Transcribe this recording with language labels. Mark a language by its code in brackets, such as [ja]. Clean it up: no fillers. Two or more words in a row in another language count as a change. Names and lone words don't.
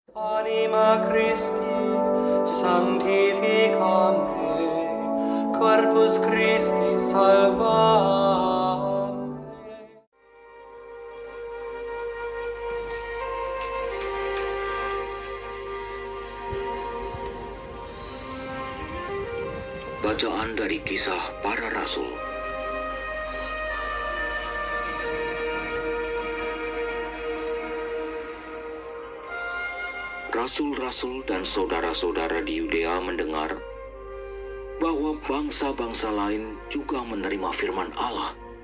[la] Anima Christi, sanctifica me, corpus Christi salva me. [id] Bacaan dari Kisah Para Rasul. Rasul-rasul dan saudara-saudara di Yudea mendengar bahwa bangsa-bangsa lain juga menerima firman Allah.